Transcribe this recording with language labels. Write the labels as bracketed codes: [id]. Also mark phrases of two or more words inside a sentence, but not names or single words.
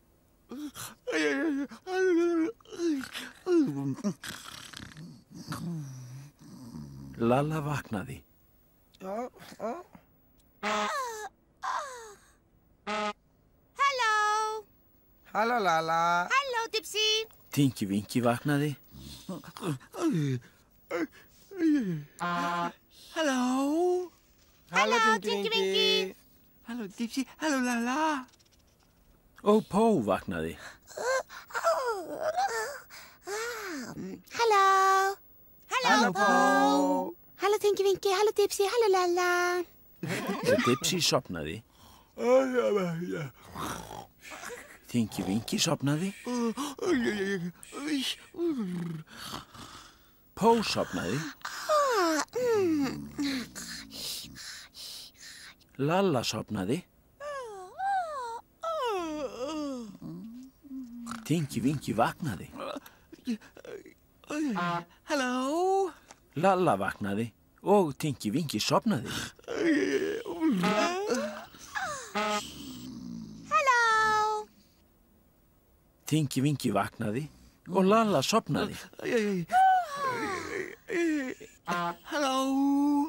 [is] Lalla vaknaði. Halló. Halló, Lala. Halló, Dipsy. Tinky Winky vaknaði. Hallo. Halló, Tinky Tinky Winky. Winky. Hallo, Dipsy. Hallo, Lala. Og Pó vaknaði. Halló. Halló, Pó. Halló, Tinky Winky. Halló, Dipsy. Halló, Lala. Og Dipsy sopnaði. Tinky Winky sopnaði. Pó sopnaði. Lalla sopnaði. Tinky Winky vaknaði. Hallo. Lalla vaknaði og Tinky Winky sopnaði. Halló. Tinky Winky vaknaði og Lalla sopnaði. Hallo.